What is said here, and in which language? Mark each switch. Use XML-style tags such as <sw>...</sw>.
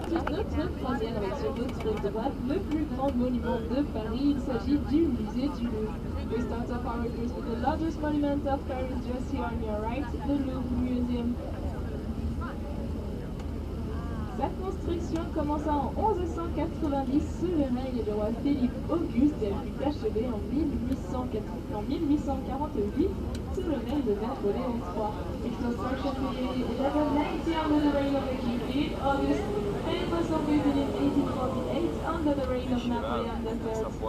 <fr>Notre croisière avec sur votre droite le plus grand monument de Paris, il s'agit du musée du Louvre.</fr> <en>We start off our cruise with the largest monument of Paris just here on your right, the Louvre Museum.</en> <fr>Sa construction commença en 1190 sous le règne du roi Philippe Auguste et elle fut achevée en 1848 sous le règne de Napoléon III.</fr> <en>It was partially in 1190 under the reign of the King Philippe Auguste and it was completed in 1848 under the reign of Napoleon III.</en>